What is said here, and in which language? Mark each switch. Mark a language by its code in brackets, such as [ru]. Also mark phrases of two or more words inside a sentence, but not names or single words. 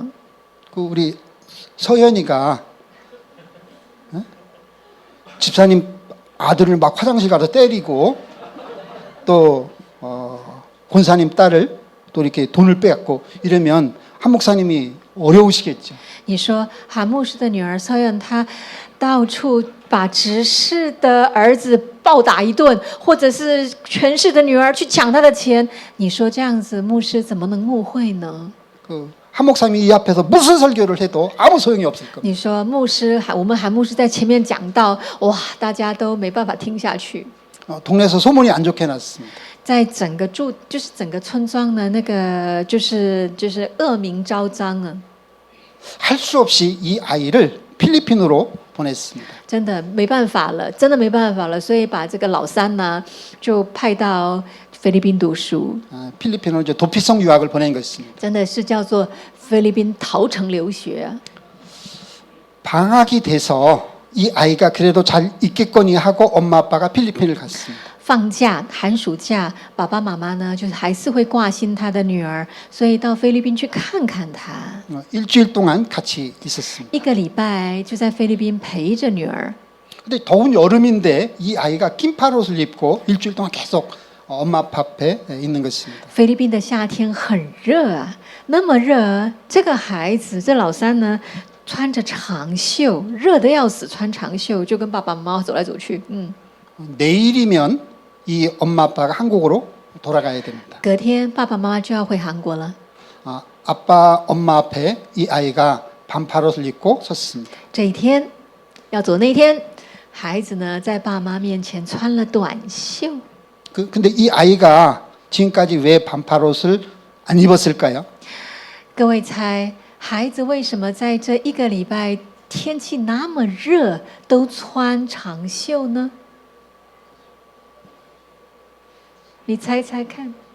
[ko] 그 우리 서연이가 집사님 아들을 막 화장실 가서 때리고 또 권사님 딸을 또 이렇게 돈을 빼앗고 이러면 한 목사님이 어려우시겠죠. [zh] 你说韩牧师的女儿서연她到处把执事的儿子暴打一顿，或者是权势的女儿去抢他的钱，你说这样子牧师怎么能牧会呢？ [ko] 한 목사님이 이 앞에서 무슨 설교를 해도 아무 소용이 없을 겁니다. [zh] 你说我们韩牧师在前面讲到，哇，大家都没办法听下去。 [ko] 동네에서 소문이 안 좋게 났습니다. [zh] 在整个整个村庄呢，那个就是恶名昭彰啊。 [ko] 할 수 없이 이 아이를 필리핀으로 보냈습니다. [zh] 真的没办法了，所以把这个老三呢就派到菲律宾读书。 [ko] 필리핀으로 이제 도피성 유학을 보낸 것입니다. [zh] 真的是叫做菲律宾逃城留学啊。 [ko] 방학이 돼서 이 아이가 그래도 잘 있겠거니 하고 엄마 아빠가 필리핀을 갔습니다. [zh] 放假寒暑假，爸爸妈妈呢就是还是会挂心他的女儿，所以到菲律宾去看看她。 [ko] 일주일 동안 같이 있었습니다. [zh] 1 个礼拜就在菲律宾陪着女儿。 [ko] 근데 더운 여름인데 이 아이가 긴팔옷을 입고 일주일 동안 계속 엄마 아빠 앞에 있는 것입니다. [zh] 菲律宾的夏天很热啊，那么热，这个孩子这老三呢穿着长袖，热得要死，穿长袖就跟爸爸妈妈走来走去。 [ko] 내일이면 이 엄마 아빠가 한국으로 돌아가야 됩니다. [zh] 隔天爸爸妈妈就要回韩国了。 [ko] 아빠 엄마 앞에 이 아이가 반팔옷을 입고 섰습니다. [zh] 这一天要走那一天，孩子呢在爸妈面前穿了短袖。 [ko] 근데 이 아이가 지금까지 왜 반팔옷을 안 입었을까요? [zh] 各位猜，孩子为什么在这1个礼拜天气那么热都穿长袖呢？你猜猜看。